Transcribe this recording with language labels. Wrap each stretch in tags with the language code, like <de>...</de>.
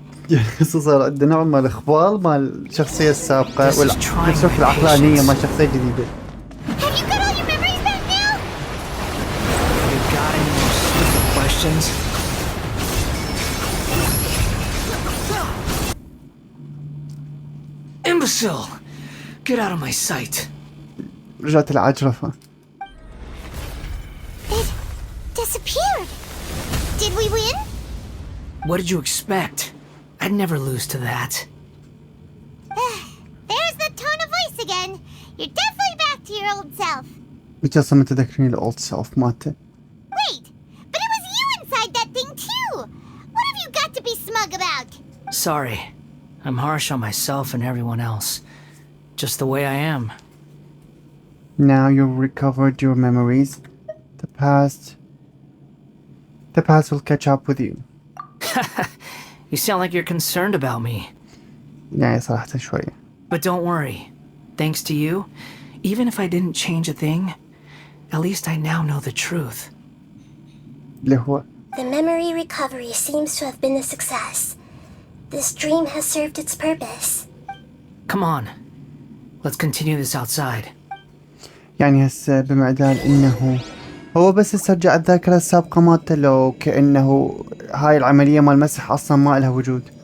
<ar>يعني هسه صار عندنا نوع من الاخبار مال الشخصية السابقة ونفس الوقت العقلانية مال شخصية جديدة.</ar> <en>Have you got all your memories back now? You got any more stupid questions? Imbecile! Get out of my sight.</en> <ar>رجعت العجرفة.</ar> <en>It disappeared. Did we win? What did you expect? I'd never lose to that. There's the tone of voice again. You're definitely back to your old self.</en> <ar>بجد متذكرين</ar> <en>الأولد سيلف</en> <ar>مالته.</ar> <en>Wait, but it was you inside that thing too. What have you got to be smug about? Sorry. I'm harsh on myself and everyone else. Just the way I am. Now you've recovered your memories. The past will catch up with you. You sound like you're concerned about me.</en> <ar>يعني صراحة شوية.</ar> <en>But don't worry. Thanks to you, even if I didn't change a thing, at least I now know the truth.</en> <ar>اللي هو</ar> <en>The memory recovery seems to have been a success. This dream has served its purpose. Come on. Let's continue this outside.</en> <ar>يعني هسه بمعدال انه هو بس يسترجع الذاكرة السابقة مالته، لو كأنه هاي العملية مال المسح اصلا ما لها وجود.</ar>